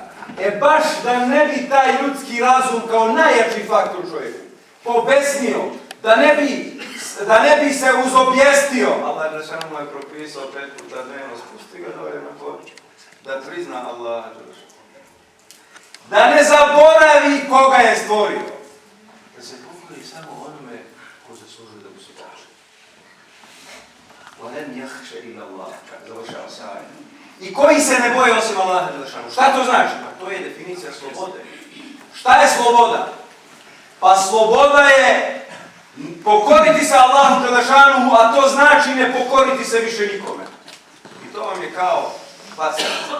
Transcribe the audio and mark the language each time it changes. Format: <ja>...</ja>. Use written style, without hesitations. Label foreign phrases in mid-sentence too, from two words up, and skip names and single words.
<bs>Baš da ne bi taj ljudski razum kao najjači faktor čovjeku pobesnio, da ne bi se uzobjestio. Allah dželešanu mu je propisao 5 puta dnevno, spusti ga dolje na pod, da prizna Allaha dželešanu. Da ne zaboravi koga je stvorio. Da se pokori samo onome ko zaslužuje da mu se kaže.</bs> <ar>وَلَنْ يَخْشَ إِلَّا اللَّهَ,</ar> <bs>završava se ajet. I koji se ne boje osim Allaha dželešanu. Šta to znači? Pa to je definicija slobode. Šta je sloboda? Pa sloboda je pokoriti se Allahu dželešanu, a to znači ne pokoriti se više nikome. I to vam je kao bacanje.</bs>